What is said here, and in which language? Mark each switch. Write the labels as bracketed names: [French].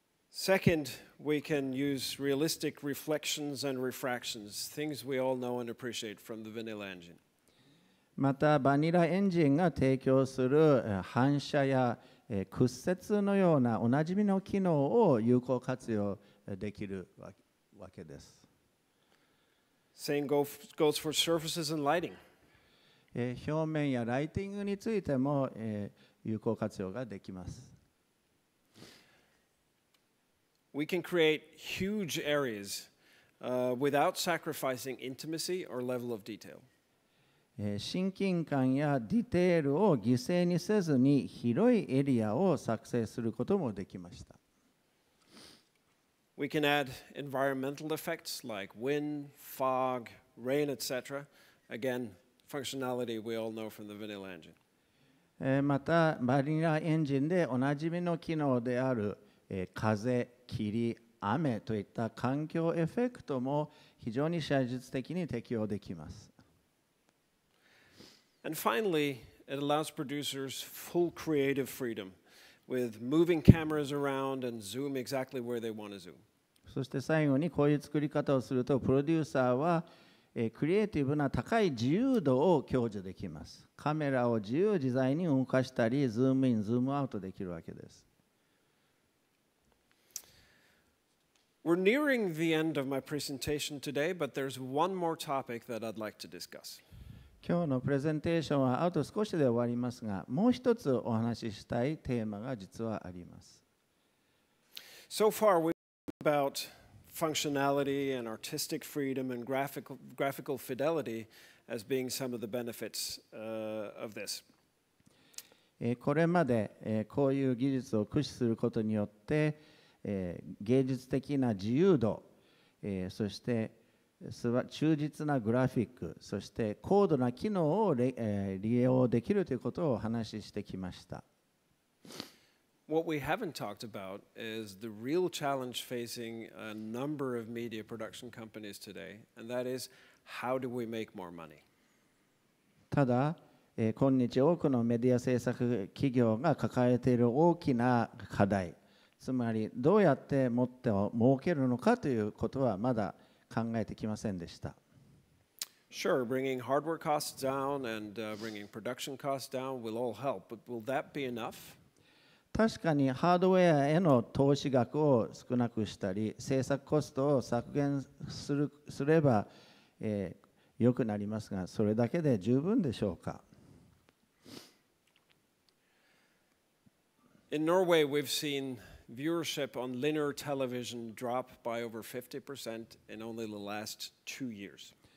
[English] Second, we can use realistic reflections and refractions, things we all know and appreciate from the vanilla engine. [Japanese] また、バニラエンジンが提供する反射や屈折のようなおなじみの機能を有効活用できるわけです。 [English] Same goes for surfaces and lighting. [Japanese] 表面やライティングについても有効活用ができます。 [English] We can create huge areas without sacrificing intimacy or level of detail. [Japanese] 親近感やディテールを犠牲にせずに広いエリアを作成することもできました。 [English] We can add environmental effects like wind, fog, rain, etc. Again, functionality we all know from the vanilla engine. [Japanese] また、バニラエンジンでおなじみの機能である風、霧、雨といった環境エフェクトも非常に写実的に適用できます。 [English] And finally, it allows producers full creative freedom with moving cameras around and zoom exactly where they want to zoom. [Japanese] そして最後にこういう作り方をすると、プロデューサーはクリエイティブな高い自由度を享受できます。カメラを自由自在に動かしたり、ズームイン、ズームアウトできるわけです。 [English] We're nearing the end of my presentation today, but there's one more topic that I'd like to discuss. [Japanese] 今日のプレゼンテーションはあと少しで終わりますが、もう一つお話ししたいテーマが実はあります。 [English] So far, we've talked about functionality and artistic freedom and graphical fidelity as being some of the benefits of this. [Japanese] これまでこういう技術を駆使することによって芸術的な自由度、そして忠実なグラフィック、そして高度な機能を利用できるということをお話ししてきました。 [English] What we haven't talked about is the real challenge facing a number of media production companies today, and that is how do we make more money? [Japanese] ただ、今日多くのメディア制作企業が抱えている大きな課題、つまりどうやってもっと儲けるのかということはまだ考えてきませんでした。 [English] Sure, bringing hardware costs down and bringing production costs down will all help, but will that be enough? [Japanese] 確かにハードウェアへの投資額を少なくしたり、制作コストを削減すれば、良くなりますが、それだけで十分でしょうか。 [English] In Norway, we've seen viewership on linear television drop by over 50% in only the last 2 years.